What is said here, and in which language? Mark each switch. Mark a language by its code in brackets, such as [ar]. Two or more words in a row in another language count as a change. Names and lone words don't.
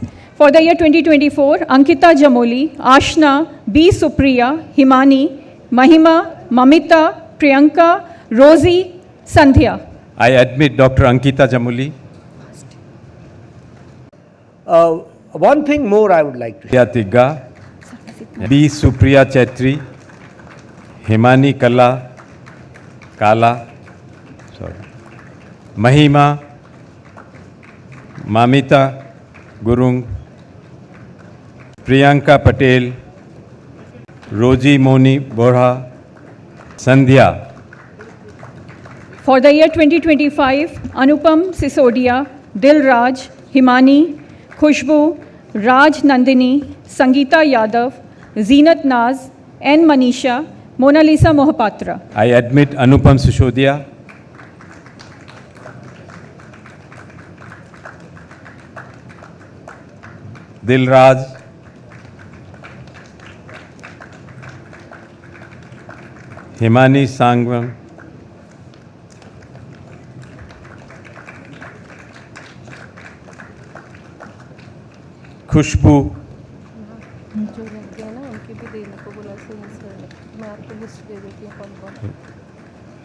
[en] For the year 2024, Ankita Jamoli, Ashna, B. Supriya, Himani, Mahima, Mamita, Priyanka, Rosie, Sandhya. I admit Dr. Ankita Jamuli, One thing more I would like to say. Tigga, B. Supriya Chaitri, Himani Kala, Mahima, Mamita Gurung, Priyanka Patel, Roji Moni Borha, Sandhya. For the year 2025, Anupam Sisodia, Dil Raj, Himani, Khushbu, Raj Nandini, Sangeeta Yadav, Zeenat Naz, N. Manisha, Mona Lisa Mohapatra. I admit Anupam Sishodia, Dilraj, Himani Sangvam, खुशबू, [hi] जो लग गया ना उनकी भी देने को बोला सर मैं आपको लिस्ट दे देती हूँ कौन कौन.